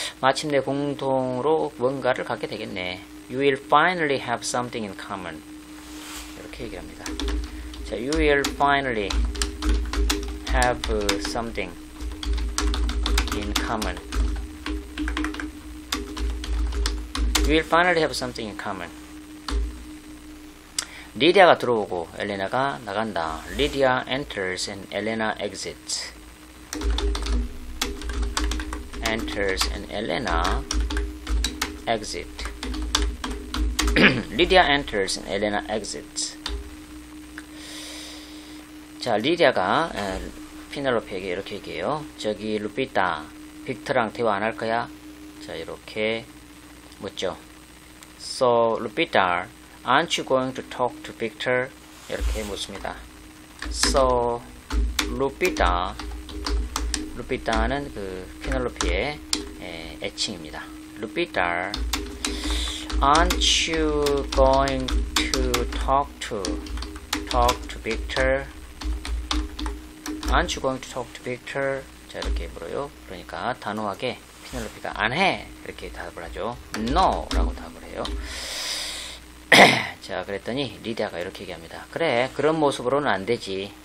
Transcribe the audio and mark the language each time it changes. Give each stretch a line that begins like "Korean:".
Korean: 마침내 공동으로 뭔가를 갖게 되겠네.
English: You will finally have something in common.
Korean: 이렇게 얘기를 합니다. 자,
English: you will finally have something in common. You will finally have something in common.
Korean: 리디아가 들어오고 엘레나가 나간다.
English: Lydia enters and Elena exits. Enters and Elena exit. Lydia enters and Elena exits.
Korean: 자, 리디아가 피넬로페에게 이렇게 얘기해요. 저기 루피타, 빅터랑 대화 안 할 거야? 자, 이렇게 묻죠.
English: So, Lupita, aren't you going to talk to Victor?
Korean: 이렇게 묻습니다. So, Lupita는 그 피넬로피의 애칭입니다.
English: Lupita, aren't you going to talk to Victor? Aren't you going to talk to Victor?
Korean: 자, 이렇게 물어요. 그러니까 단호하게 피넬로피가 안 해. 이렇게 답을 하죠. No! 라고 답을 해요. 자, 그랬더니 리디아가 이렇게 얘기합니다. 그래, 그런 모습으로는 안 되지.